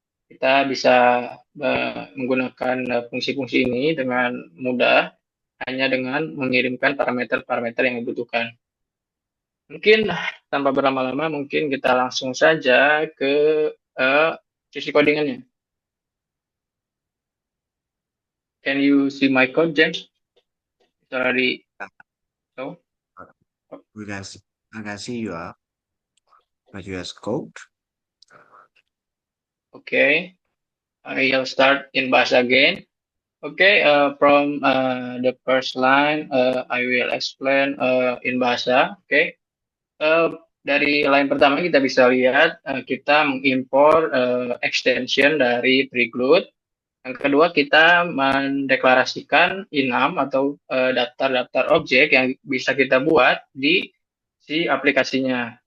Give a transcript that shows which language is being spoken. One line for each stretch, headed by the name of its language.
Indonesian: Kita bisa menggunakan fungsi-fungsi ini dengan mudah hanya dengan mengirimkan parameter-parameter yang dibutuhkan. Mungkin tanpa berlama-lama, mungkin kita langsung saja ke sisi codingannya.
English: Can you see my code, James? It's already so. I can see your code. Okay, I'll start in bahasa again. Okay, from the first line, I will explain in bahasa.
Indonesian: Okay, dari line pertama kita bisa lihat kita mengimpor extension dari Preclude. Yang kedua, kita mendeklarasikan enum atau daftar-daftar objek yang bisa kita buat di si aplikasinya.